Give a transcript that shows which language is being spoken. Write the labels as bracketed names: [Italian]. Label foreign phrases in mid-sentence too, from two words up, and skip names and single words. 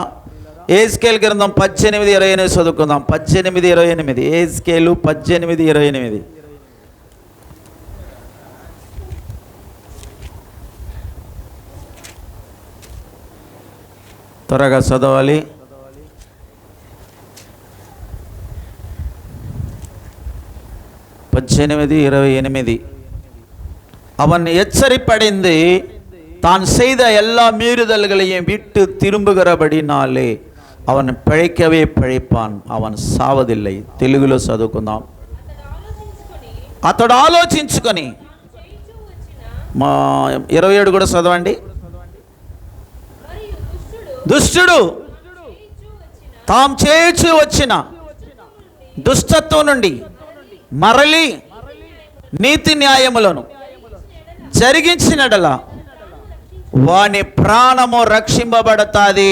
[Telugu] ఎహెజ్కేలు గ్రంథం 18:28 చదువుకుందాం. 18:28. ఎహెజ్కేలు 18:28. త్వరగా చదవాలి. [Tamil] அவன் எச்சரிப்படைந்து தான் செய்த எல்லா மீறுதல்களையும் விட்டு திரும்புகிறபடினாலே அவன் பிழைக்கவே பிழைப்பான், அவன் సావదిல்லை. [Telugu] తెలుగులో చదువుకుందాం. అతడు ఆలోచించుకొని, మా 27 కూడా చదవండి. దుష్టుడు తాము చేయుచు వచ్చిన దుష్టత్వం నుండి మరలి నీతి న్యాయములను జరిగించినడలా వాని ప్రాణము రక్షింపబడతాది.